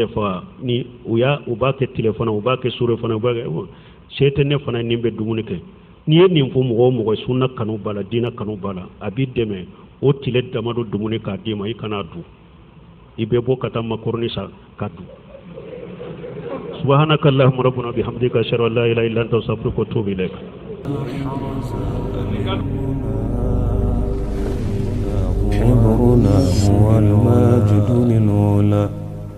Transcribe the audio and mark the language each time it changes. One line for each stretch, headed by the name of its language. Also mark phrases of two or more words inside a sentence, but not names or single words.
Bambara: faga ni u b'a kɛ tilefana u b'a kɛ surefana u b'a kɛ se tɛ ne fana ni bɛ dumuni kɛ n'i ye nin fɔ mɔgɔ o mɔgɔ sunna kanu b'a la diinɛ kanu b'a la a b'i dɛmɛ o tile damadɔ dumuni k'a d'i ma i kana dun i bɛ bɔ ka taa makoroni san ka dun
Arabic: سبحانك اللهم ربنا وبحمدك أشهد أن لا إله إلا أنت أستغفرك وأتوب إليك عمرنا هو الماجد للعلا